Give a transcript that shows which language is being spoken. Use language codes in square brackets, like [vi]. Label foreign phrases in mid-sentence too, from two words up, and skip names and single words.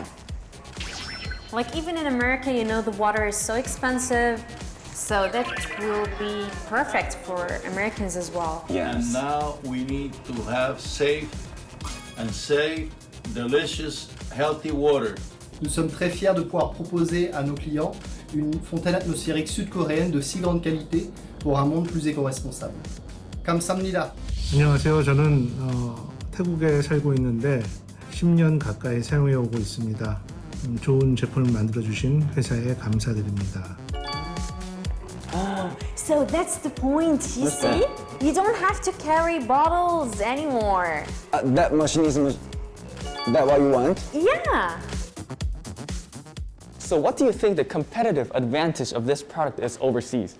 [en] Like even in America, you know, the water is so expensive, so that will be perfect for Americans as well. Yes. And now we need to have safe, delicious, healthy water. [fr] Nous sommes très fiers de pouvoir proposer à nos clients une fontaine atmosphérique sud-coréenne de si grande qualité pour un monde plus éco-responsable. [ko] 감사합니다. 안녕하세요. 저는 태국에 살고 있는데 10년 가까이 사용해 오고 있습니다. 좋은 제품을 만들어 주신 회사에 감사드립니다. [en] So that's the point, you see? You don't have to carry bottles anymore. That machine is that what you want? Yeah. So what do you think the competitive advantage of this product is overseas?